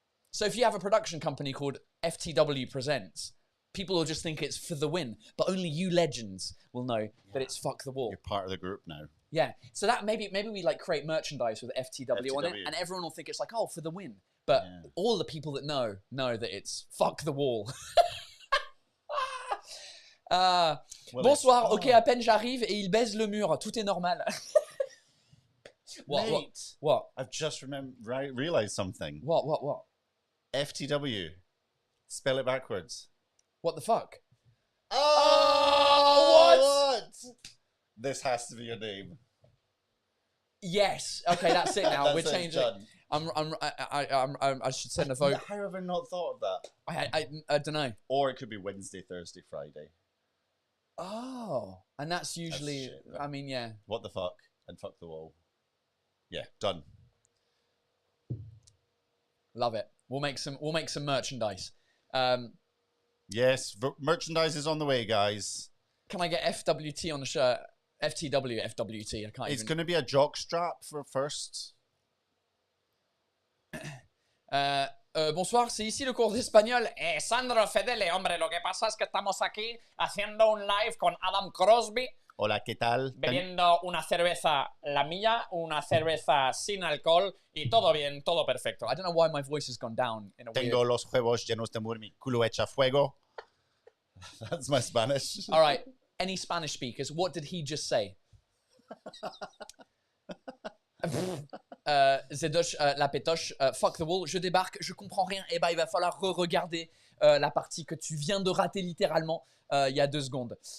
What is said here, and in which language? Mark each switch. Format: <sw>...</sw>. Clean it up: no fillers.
<en>So if you have a production company called FTW Presents, people will just think it's for the win, but only you legends will know that it's Fuck the Wall. You're part of the group now. Yeah, so that maybe we like create merchandise with FTW on it, and everyone will think it's like, oh, for the win. But all the people that know that it's Fuck the Wall.</en> <fr>Bonsoir, ok, à peine j'arrive et il baise le mur, tout est normal.</fr> <en>What? I've just realized something. What? FTW. Spell it backwards. What the fuck? Oh, what? This has to be your name. Yes. Okay, that's it now. We're changing. Done. I should send a vote. How have I not thought of that? I don't know. Or it could be Wednesday, Thursday, Friday. Oh, and that's usually. That's shit, I mean, yeah. What the fuck and fuck the wall. Yeah, done. Love it. We'll make some merchandise. Yes, merchandise is on the way, guys. Can I get FWT on the shirt? FTW, FWT. I can't. It's going to be a jock strap for first.</en> <fr>Bonsoir, c'est ici le cours d'espagnol.</fr> <es>Sandro Fedele, hombre, lo que pasa es que estamos aquí haciendo un live con Adam Crosby. Hola, ¿qué tal? Bebiendo una cerveza la mía, una cerveza sin alcohol y todo bien, todo perfecto.</es> <en>I don't know why my voice has gone down in a</en> <es>Tengo</es> <en>weird...</en> <es>los huevos llenos de amor, mi culo echa fuego.</es> <en>That's my Spanish. All right, any Spanish speakers, what did he just say?</en> <fr>Zedosh, la pétoche,</fr> <en>fuck the wall,</en> <fr>je débarque, je comprends rien, et bah il va falloir re-regarder la partie que tu viens de rater littéralement il y a 2 secondes.</fr>